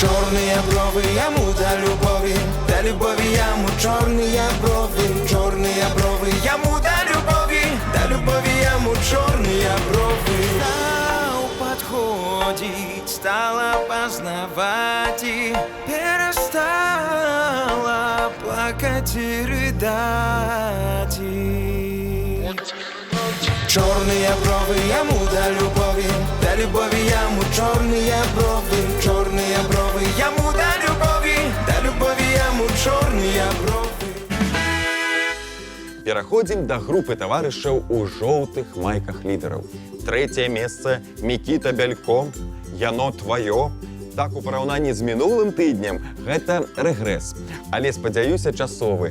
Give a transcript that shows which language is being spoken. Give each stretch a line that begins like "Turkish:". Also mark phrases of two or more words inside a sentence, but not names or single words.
Ukrainian: Чорні брови йому до любові, до любові йому чорні брови, чорні брови йому до любові йому чорні брови.
Russian: Стал подходить, стала познавать и перестала плакать и рыдать.
Ukrainian: Чорні брови йому до любові йому чорні брови йому до любові йому чорні брови.
Belarusian: Пераходзім да групы таварышаў у жоўтых майках лідараў. Трэцяе месца Мікіта Бялько, яно тваё. Так, у параўнанні з мінулым тыднем гэта рэгрэс. Але, спадзяюся, часовы.